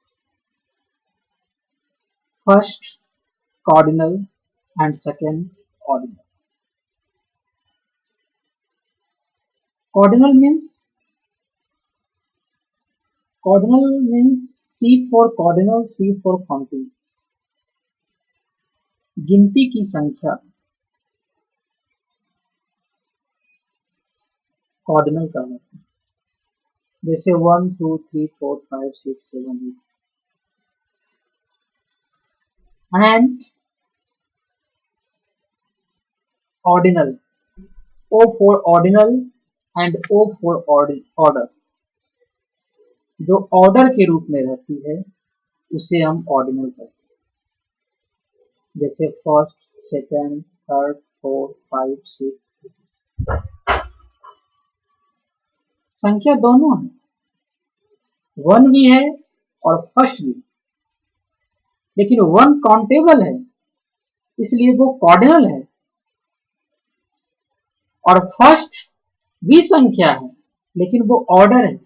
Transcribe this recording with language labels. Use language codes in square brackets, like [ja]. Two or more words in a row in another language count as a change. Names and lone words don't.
[en] First, cardinal, and second, ordinal. Cardinal means C for cardinal, C for counting। [hi] गिनती की संख्या कॉर्डिनल कहलाती है। जैसे 1 2 3 4 5 6 7 8। [en] and ordinal, O for ordinal and O for order, [hi] जो ऑर्डर के रूप में रहती है उसे हम ऑर्डिनल कहते हैं। जैसे फर्स्ट, सेकंड, थर्ड, 4 5 6 संख्या दोनों है, 1 भी है और फर्स्ट भी, लेकिन 1 काउंटेबल है इसलिए वो कॉर्डिनल है, और फर्स्ट भी संख्या है लेकिन वो ऑर्डर है।